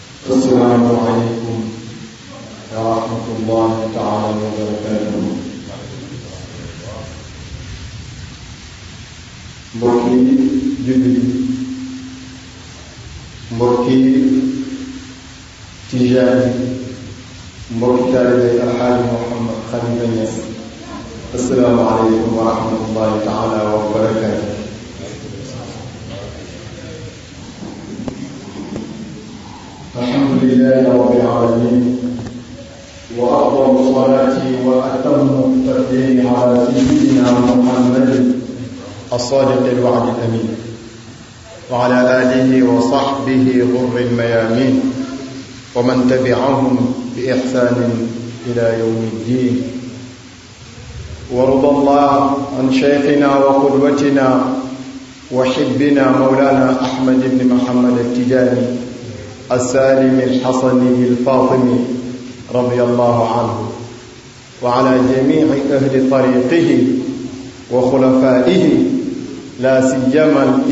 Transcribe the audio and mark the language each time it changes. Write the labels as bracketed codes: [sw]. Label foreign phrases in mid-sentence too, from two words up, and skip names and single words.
[ar] السلام عليكم ورحمة الله تعالى وبركاته. [wo] mbokki jullit mbokki tijaan mbokki taalibe alxaaji Muhammad Khalifa Niass, [ar] السلام عليكم ورحمة الله تعالى وبركاته. الحمد لله رب العالمين وأفضل الصلاة وأتم التسليم على سيدنا محمد الصادق الوعد الأمين وعلى آله وصحبه غر الميامين ومن تبعهم بإحسان إلى يوم الدين. ورضى الله عن شيخنا وقدوتنا وحبنا مولانا أحمد بن محمد التجاني السالم الحصني الفاطمي رضي الله عنه وعلى جميع أهل طريقه وخلفائه لا سيما